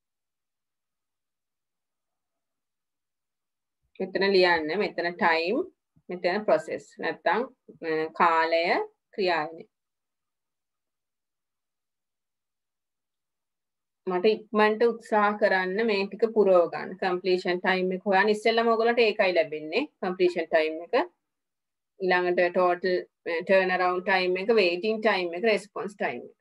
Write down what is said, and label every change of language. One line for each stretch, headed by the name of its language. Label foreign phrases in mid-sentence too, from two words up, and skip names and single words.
Sinhala: මෙතන ලියන්න මෙතන ටයිම් මෙතන process නැත්තම් කාලය ක්‍රියාවලිය. මට ඉක්මනට උත්සාහ කරන්න මේ ටික පුරව ගන්න.
English: completion time
Sinhala: එක හොයන්න ඉස්සෙල්ලාම ඔයගොල්ලන්ට ඒකයි ලැබෙන්නේ.
English: completion time එක.
Sinhala: ඊළඟට
English: total turnaround time
Sinhala: එක,
English: waiting time
Sinhala: එක,
English: response time
Sinhala: එක.